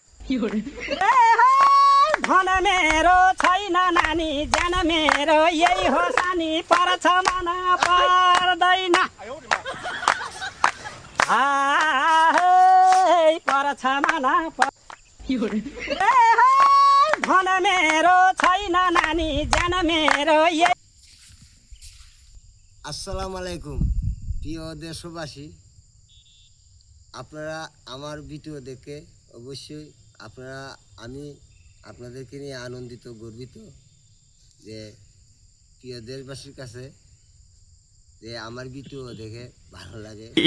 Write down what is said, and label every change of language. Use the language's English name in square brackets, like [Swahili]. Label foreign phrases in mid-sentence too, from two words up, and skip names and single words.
[Nepali] धन मेरो छैन नानी ज्यान मेरो यही हो सानी पर्छ मन पर्दैन पर्छ मन धन मेरो छैन नानी ज्यान मेरो यही। [Arabic] السلام عليكم [Bangla] প্রিয় দেশবাসী, আপনারা আমার ভিডিও দেখে অবশ্যই আমি আপনাদেরকে নিয়ে আনন্দিত গর্বিত যে প্রিয় দেশবাসীর কাছে যে আমার ভিডিও দেখে ভালো লাগে।